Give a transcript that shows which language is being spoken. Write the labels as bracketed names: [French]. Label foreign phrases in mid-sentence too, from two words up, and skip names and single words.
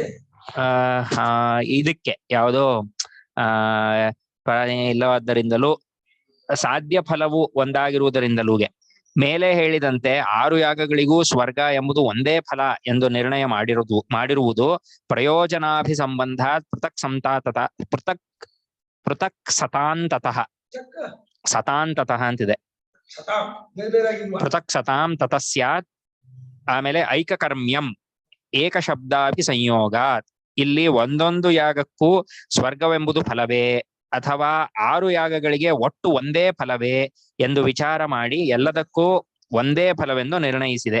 [Kannada] ಇದಕ್ಕೆ ಯಾವುದೋ ಇಲ್ಲವಾದ್ದರಿಂದಲೂ ಸಾಧ್ಯ ಫಲವು ಒಂದಾಗಿರುವುದರಿಂದಲೂಗೆ ಮೇಲೆ ಹೇಳಿದಂತೆ 6 ಯಾಗಗಳಿಗೂ ಸ್ವರ್ಗ ಎಂಬುದು ಒಂದೇ ಫಲ ಎಂದು ನಿರ್ಣಯ ಮಾಡಿರುವುದು [Sanskrit] ಪ್ರಯೋಜನಾಭಿಸಂಬಂಧ ಪೃಥಕ್ ಸತಾಂತತಃ [Kannada] ಅಂತಿದೆ. [Sanskrit] ಪೃಥಕ್ ಸತಾಂ ತತಃ ಸ್ಯಾತ್. ಆಮೇಲೆ ಐಕಕರ್ಮ್ಯಂ ಏಕಶಬ್ದಾಭಿ ಸಂಯೋಗಾತ್. [Kannada] ಇಲ್ಲಿ ಒಂದೊಂದು ಯಾಗಕ್ಕೂ ಸ್ವರ್ಗವೆಂಬುದು ಫಲವೇ ಅಥವಾ 6 ಯಾಗಗಳಿಗೆ ಒಟ್ಟು ಒಂದೇ ಫಲವೇ ಎಂದು ವಿಚಾರ ಮಾಡಿ ಎಲ್ಲದಕ್ಕೂ ಒಂದೇ ಫಲವೆಂದು ನಿರ್ಣಯಿಸಿದೆ.